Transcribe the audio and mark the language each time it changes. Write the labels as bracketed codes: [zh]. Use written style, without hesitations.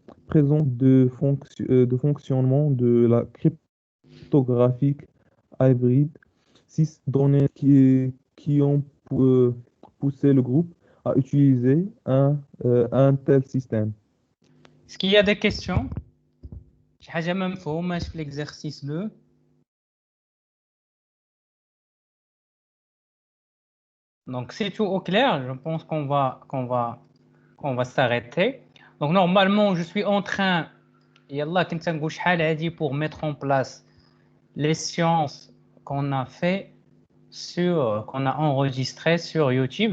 [fr] Présente de fonctionnement de la cryptographie hybride. 6. Données qui ont poussé le groupe à utiliser un tel système. Est-ce qu'il y a des questions? [ar] شي حاجة ما مفهوماش في l'exercice 2. [fr] Donc c'est tout au clair. Je pense qu'on va s'arrêter. Donc normalement je suis en train [ar] يلا كنت نقول شحال هادي [fr] pour mettre en place les séances qu'on a fait qu'on a enregistré sur YouTube.